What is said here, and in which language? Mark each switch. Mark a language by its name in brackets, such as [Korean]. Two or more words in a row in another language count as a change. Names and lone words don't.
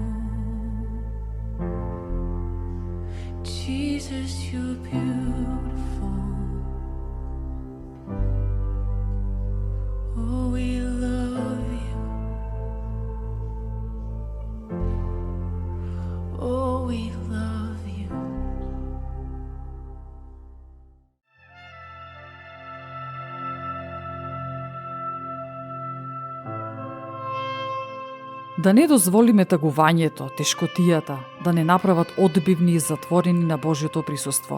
[English] Jesus, you're beautiful. Oh, we love you. Oh, we love you. [Macedonian] Да не дозволиме тагувањето, тешкотијата, да не направат одбивни и затворени на Божјото присуство.